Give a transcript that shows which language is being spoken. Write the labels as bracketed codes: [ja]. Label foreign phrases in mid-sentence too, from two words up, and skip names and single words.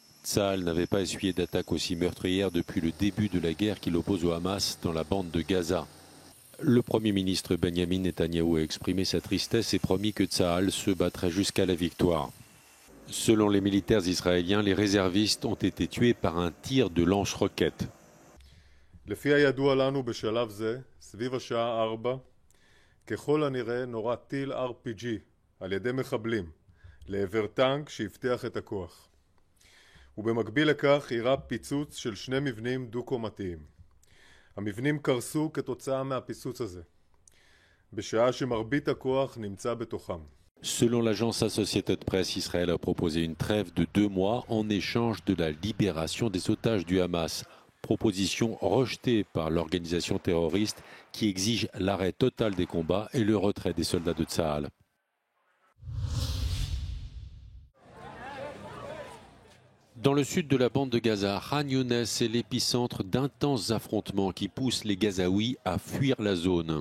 [fr] Tsahal n'avait pas essuyé d'attaque aussi meurtrière depuis le début de la guerre qui l'oppose au Hamas dans la bande de Gaza. Le Premier ministre Benjamin Netanyahou a exprimé sa tristesse et promis que Tsahal se battrait jusqu'à la victoire. Selon les militaires israéliens, les réservistes ont été tués par un tir de lance-roquettes. [he] לפי הידוע לנו בשלב זה, סביב השעה 4, ככל הנראה נורה טיל RPG על ידי מחבלים לעבר טנק שיפתח את הכוח. ובמקביל לכך אירע פיצוץ של 2 מבנים דו-קומתיים. המבנים קרסו כתוצאה מהפיצוץ הזה, בשעה שמרבית הכוח נמצא בתוכם. [fr] Selon l'agence Associated Press, Israël a proposé une trêve de 2 mois en échange de la libération des otages du Hamas. Proposition rejetée par l'organisation terroriste qui exige l'arrêt total des combats et le retrait des soldats de Tsahal. Dans le sud de la bande de Gaza, Khan Younes est l'épicentre d'intenses affrontements qui poussent les Gazaouis à fuir la zone.